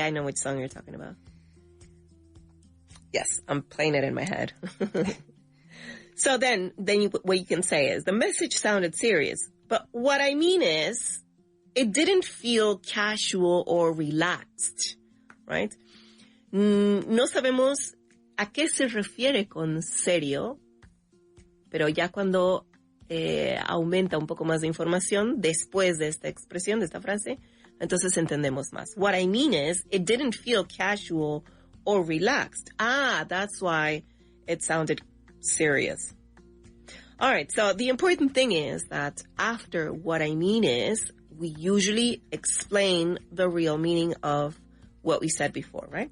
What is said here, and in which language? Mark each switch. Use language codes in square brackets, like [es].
[en] I know which song you're talking about. Yes, I'm playing it in my head. So then what you can say is, the message sounded serious, but what I mean is, it didn't feel casual or relaxed, right? [es] No sabemos a qué se refiere con serio, pero ya cuando aumenta un poco más de información después de esta expresión, de esta frase, entonces entendemos más. [en] What I mean is, it didn't feel casual or relaxed. That's why it sounded serious. All right, so the important thing is that after what I mean is, we usually explain the real meaning of what we said before, right?